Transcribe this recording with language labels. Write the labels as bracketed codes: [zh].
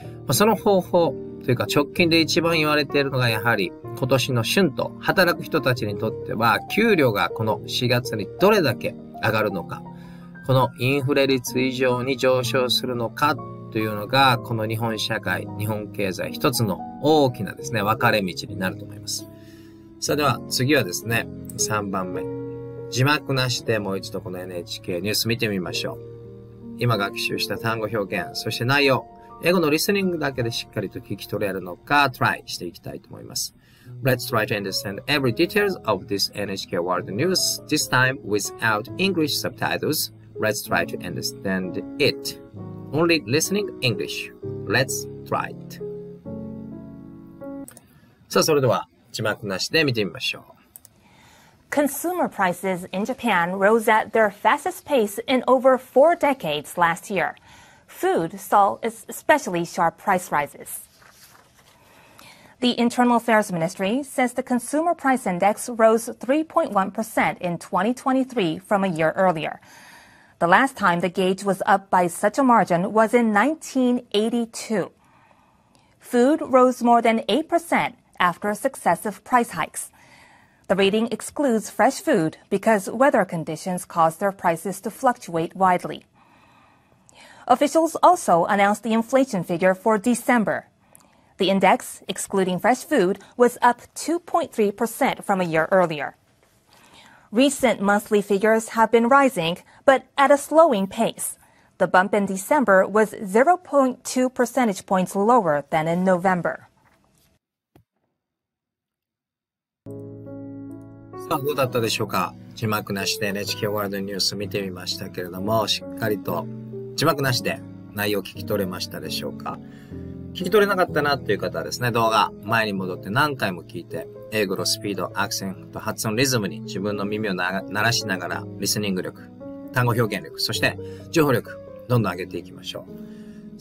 [ja] その方法というか直近で一番言われているのがやはり今年の春と働く人たちにとっては給料がこの4月にどれだけ上がるのか、このインフレ率以上に上昇するのかというのがこの日本社会、日本経済一つの大きなですね、分かれ道になると思います。さあでは次はですね、3番目。字幕なしでもう一度この NHK ニュース見てみましょう。今学習した単語表現、そして内容、英語のリスニングだけでしっかりと聞き取れるのか、トライしていきたいと思います。 [en] Let's try to understand every details of this NHK World News, this time without English subtitles. Let's try to understand it. Only listening English. Let's try it. [ja] さあ、それでは字幕なしで見てみましょう。 [en] Consumer prices in Japan rose at their fastest pace in over 4 decades last year. Food saw especially sharp price rises. The Internal Affairs Ministry says the consumer price index rose 3.1% in 2023 from a year earlier. The last time the gauge was up by such a margin was in 1982. Food rose more than 8% after successive price hikes.The rating excludes fresh food because weather conditions cause their prices to fluctuate widely. Officials also announced the inflation figure for December. The index, excluding fresh food, was up 2.3% from a year earlier. Recent monthly figures have been rising, but at a slowing pace. The bump in December was 0.2 percentage points lower than in November. [ja] さあ、どうだったでしょうか。字幕なしで NHK ワールドニュース見てみましたけれども、しっかりと字幕なしで内容を聞き取れましたでしょうか。聞き取れなかったなっていう方はですね、動画前に戻って何回も聞いて、英語のスピード、アクセント、発音、リズムに自分の耳を鳴らしながら、リスニング力、単語表現力、そして情報力、どんどん上げていきましょう。